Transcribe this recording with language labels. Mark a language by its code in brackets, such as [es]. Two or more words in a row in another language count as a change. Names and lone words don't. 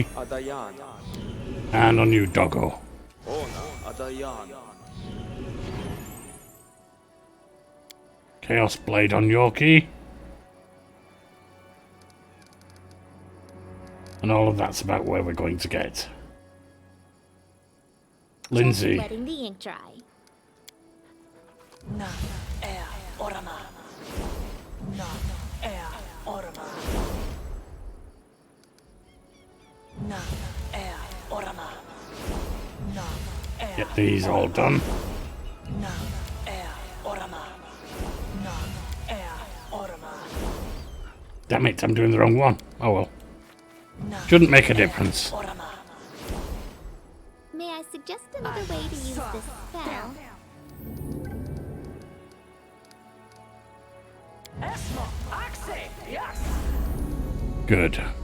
[en] And on you, Doggo. Chaos Blade on Yorkie. And all of that's about where we're going to get. Lindsay. Just letting the ink dry. Na air orama. Na air orama. Na air orama. Na air. Get these all done. Na air orama. Na air orama. Damn it, I'm doing the wrong one. Oh well. Shouldn't make a difference. May I suggest another way to use this spell? Good.